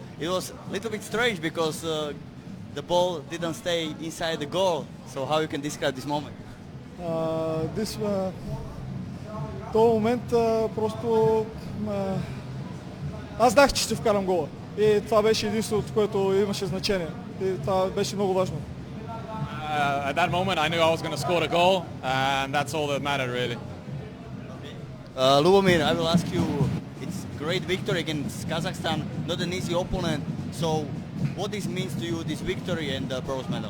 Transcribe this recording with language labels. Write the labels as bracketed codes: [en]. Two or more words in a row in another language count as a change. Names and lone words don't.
[en] It was a little bit strange because the ball didn't stay inside the goal. So how you can describe this moment? [bg] Този момент просто аз знах, че ще вкарам гола. И това беше единственото, което имаше значение. И това беше много важно. [en] At that moment I knew I was going to score a goal, and that's all that mattered really. Lubomir, I will ask you, it's great victory against Kazakhstan, not an easy opponent. So what this means to you, this victory and the bronze medal?